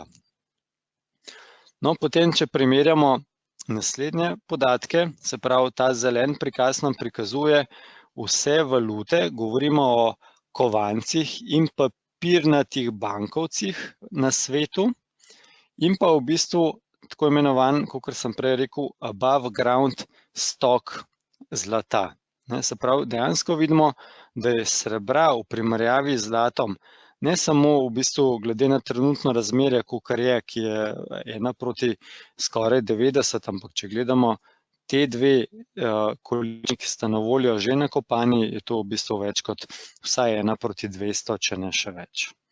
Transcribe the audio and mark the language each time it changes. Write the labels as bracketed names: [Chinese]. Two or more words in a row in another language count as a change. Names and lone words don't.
[Slovenian] No, potem, če primerjamo naslednje podatke, se pravi, ta zelen prikaz nam prikazuje vse valute, govorimo o kovancih in papirnatih bankovcih na svetu, in pa v bistvu tako imenovan, kakor sem prej rekel, [English] above ground stock zlata. [Slovenian] Se pravi, dejansko vidimo, da je srebra v primerjavi z zlatom ne samo v bistvu glede na trenutno razmerje, kakor je, ki je 1 proti skoraj 90, ampak če gledamo te dve količini, ki sta na voljo že nakopani, je to v bistvu več kot vsaj 1 proti 200, če ne še več.